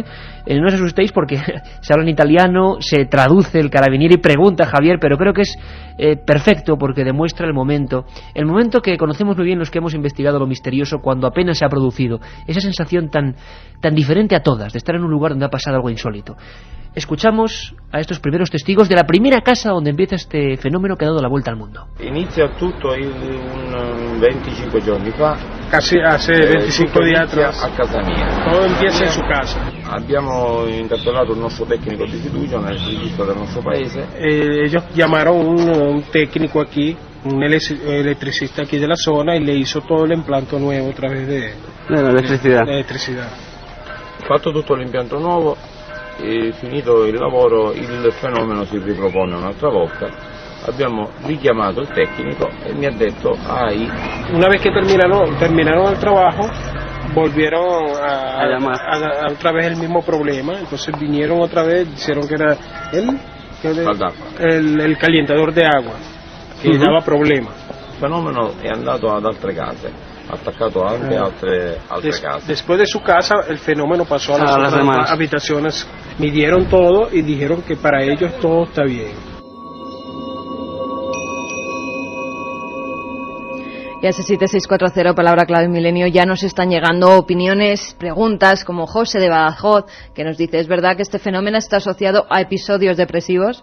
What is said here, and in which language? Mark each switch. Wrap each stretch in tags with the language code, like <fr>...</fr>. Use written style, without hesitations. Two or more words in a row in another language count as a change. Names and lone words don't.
<es>No os asustéis porque se habla en italiano, se traduce, el carabinieri pregunta a Javier, pero creo que es perfecto porque demuestra el momento que conocemos muy bien los que hemos investigado lo misterioso cuando apenas se ha producido, esa sensación tan diferente a todas, de estar en un lugar donde ha pasado algo insólito. Escuchamos a estos primeros testigos de la primera casa donde empieza este fenómeno que ha dado la vuelta al mundo.</es> <it>Inizia tutto un 25 giorni fa.</it> <es>Casi hace 25 días atrás.</es> <it>A casa mia.</it> <es>Todo empieza en su casa.</es> <it>Abbiamo interpellato il nostro tecnico di fiducia nel registro del nostro paese.</it> <es>Ellos llamaron un técnico aquí, un electricista aquí de la zona, y le hizo todo el implante nuevo a través de la electricidad.</es> <it>Fatto tutto l'impianto nuovo. E finito il lavoro il fenomeno si ripropone un'altra volta. Abbiamo richiamato il tecnico e mi ha detto</it> <es>una vez que terminaron el trabajo, volvieron a llamar otra vez el mismo problema. Entonces vinieron otra vez, dijeron que era el calentador de agua que daba problema.</es> <it>Il fenomeno è andato ad altre case, attaccato anche altre case.</it> <es>Después de su casa el fenómeno pasó a las otras habitaciones, midieron todo y dijeron que para ellos todo está bien. Y a ese 7640, palabra clave Milenio, ya nos están llegando opiniones, preguntas, como José de Badajoz, que nos dice: ¿es verdad que este fenómeno está asociado a episodios depresivos?</es>